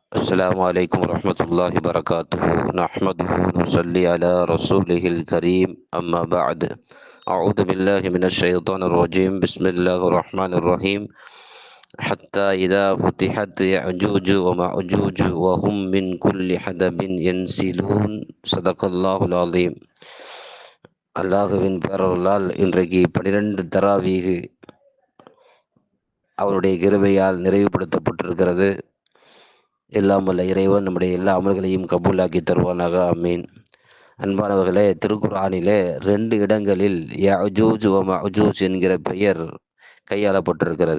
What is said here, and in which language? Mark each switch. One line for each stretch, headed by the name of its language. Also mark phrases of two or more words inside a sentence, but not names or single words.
Arabic: السلام عليكم ورحمة الله وبركاته. نحمده ونصلي على رسوله الكريم. أما بعد، أعوذ بالله من الشيطان الرجيم. بسم الله الرحمن الرحيم. حتى إذا فتحت يأجوج ومأجوج وهم من كل حدب ينسلون. صدق الله العظيم.
Tamil: அல்லாஹுவின் பேரருளால் இன்றைக்கு 12 தராவீஹ் அவருடைய கிருபையால் நிறைவுபடுத்தப்பட்டிருக்கிறது. எல்லாம் வல்ல இறைவன் நம்முடைய எல்லா அமல்களையும் கபூலாக்கி தருவானாக. அமீன். அன்பானவர்களே, திருக்குர்ஆனிலே 2 இடங்களில் யஅஜூஜ் வ மஅஜூஜ் என்கிற பெயர் கையாளப்பட்டிருக்கிறது.